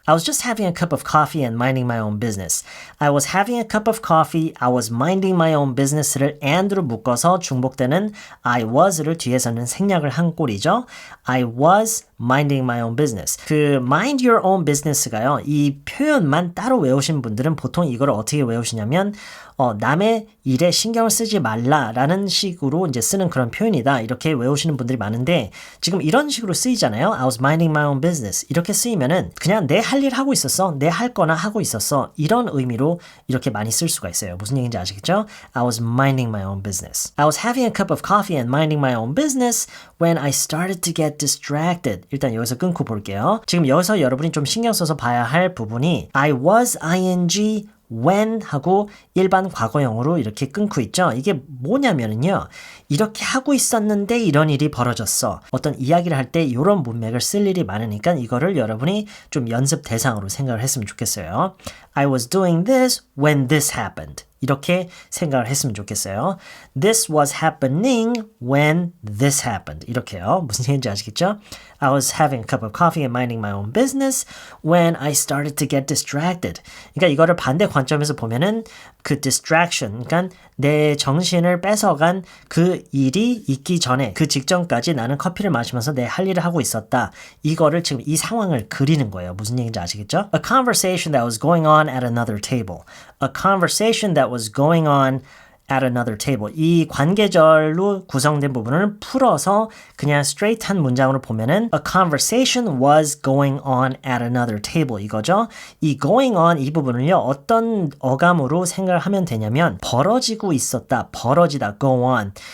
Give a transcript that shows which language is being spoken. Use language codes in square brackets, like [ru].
[en] I was just having a cup of coffee and minding my own business. I was having a cup of coffee, I was minding my own business [ko] 를 and로 묶어서 중복되는 I was를 뒤에서는 생략을 한 꼴이죠. [en] I was minding my own business. 그 mind your own business가요. [ko] 이 표현만 따로 외우신 분들은 보통 이걸 어떻게 외우시냐면 남의 일에 신경을 쓰지 말라라는 식으로 이제 쓰는 그런 표현이다. 이렇게 외우시는 분들이 많은데 지금 이런 식으로 쓰이잖아요. [en] I was minding my own business. [ko] 이렇게 쓰이면은 그냥 내 할 일 하고 있었어. 내 할 거나 하고 있었어. 이런 의미로 이렇게 많이 쓸 수가 있어요. 무슨 얘기인지 아시겠죠? [en] I was minding my own business. I was having a cup of coffee and minding my own business when I started to get distracted. [ko] 일단 여기서 끊고 볼게요. 지금 여기서 여러분이 좀 신경 써서 봐야 할 부분이 I was ing when 하고 일반 과거형으로 이렇게 끊고 있죠. 이게 뭐냐면요. 이렇게 하고 있었는데 이런 일이 벌어졌어. 어떤 이야기를 할 때 이런 문맥을 쓸 일이 많으니까 이거를 여러분이 좀 연습 대상으로 생각을 했으면 좋겠어요. [en] I was doing this when this happened. [ko] 이렇게 생각을 했으면 좋겠어요. [en] This was happening when this happened. [ko] 이렇게요. 무슨 얘기인지 아시겠죠? [en] I was having a cup of coffee and minding my own business when I started to get distracted. [ko] 그러니까 이거를 반대 관점에서 보면은 그 distraction, 그러니까 내 정신을 뺏어간 그 일이 있기 전에 그 직전까지 나는 커피를 마시면서 내 할 일을 하고 있었다. 이거를 지금 이 상황을 그리는 거예요. 무슨 얘기인지 아시겠죠? [en] A conversation that was going on at another table. A conversation that was going on at another table. [ko] 이 관계절로 구성된 부분을 풀어서 그냥 straight한 문장으로 보면은 [en] A conversation was going on at another table [ko] 이거죠. 이 going on 이 부분을요. 어떤 어감으로 생각을 하면 되냐면 벌어지고 있었다. 벌어지다. go on.